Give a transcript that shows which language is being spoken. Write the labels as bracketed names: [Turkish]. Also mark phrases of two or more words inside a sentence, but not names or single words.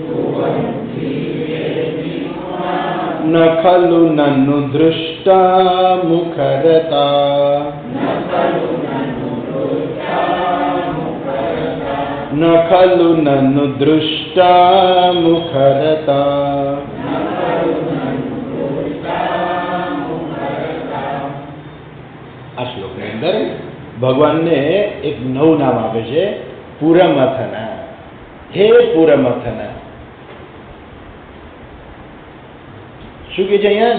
[Sanskrit] न खलु ननु दृष्टा मुखरता न खलु ननु दृष्टा मुखरता। [Gujarati] આ શ્લોકની અંદર ભગવાનને એક નવું નામ આપે છે, પુરમથના. હે પુરમથના. શું કે છે અહીંયા?